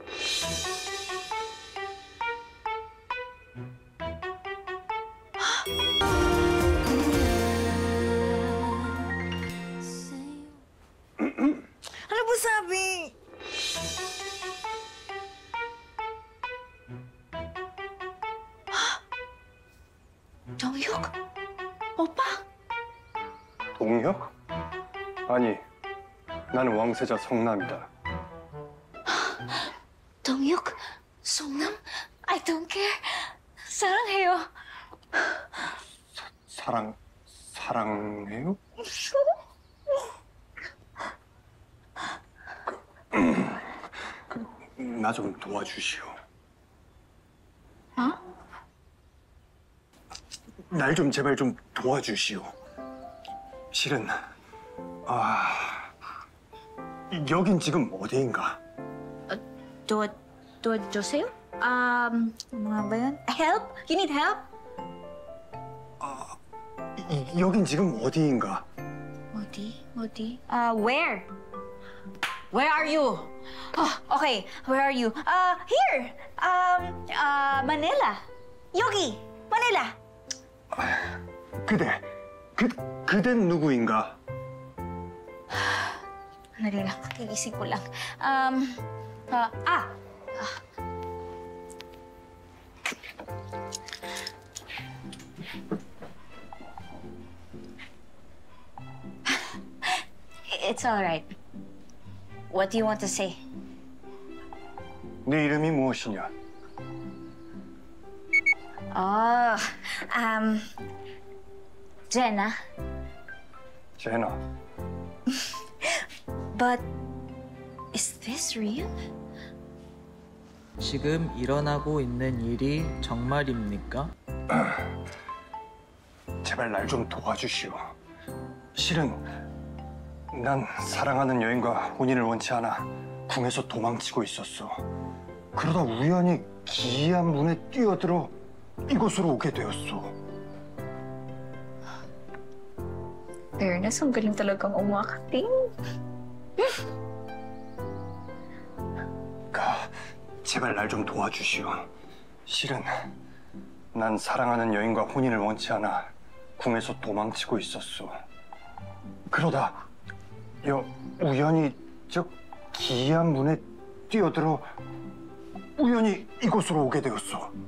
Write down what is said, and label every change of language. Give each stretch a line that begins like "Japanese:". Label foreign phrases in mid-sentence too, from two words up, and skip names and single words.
Filipino: Ano ba sabi?
Korean: 정육? 오빠? 동혁? 아니, 나는 왕세자 성남이다. 정육? 송남?
English: I don't care.
Korean: 사랑해요. 사랑해요? 나 좀 도와주시오. 날 좀 제발 좀 도와주시오. 실은 여긴 지금 어디인가? 도와주세요?
Filipino: Mga ba yun?
English: Help? You need help?
Korean: 여긴 지금 어디인가? 어디?
English: Where? Where are you? Okay. Where are you? Here. Manila.
Korean: 여기. Manila. 그댄 누구인가?
Filipino: Dali lang. Iisip ko lang.
English: It's all right. What do you want to say?
Korean: 네 이름이 무엇이냐? Jenna. 제나.
English: But is this real?
Korean: 지금 일어나고 있는 일이 정말입니까? 제발 날 좀 도와주시오. 실은 난 사랑하는 여인과 혼인을 원치 않아 궁에서 도망치고 있었어. 그러다 우연히 기이한 문에 뛰어들어 이곳으로 오게 되었어.
Filipino: Fairness, ang galing talagang umakting.
Korean: 제발 날 좀 도와주시오. 실은 난 사랑하는 여인과 혼인을 원치 않아 궁에서 도망치고 있었어. 그러다 우연히 저 기이한 문에 뛰어들어 우연히 이곳으로 오게 되었어.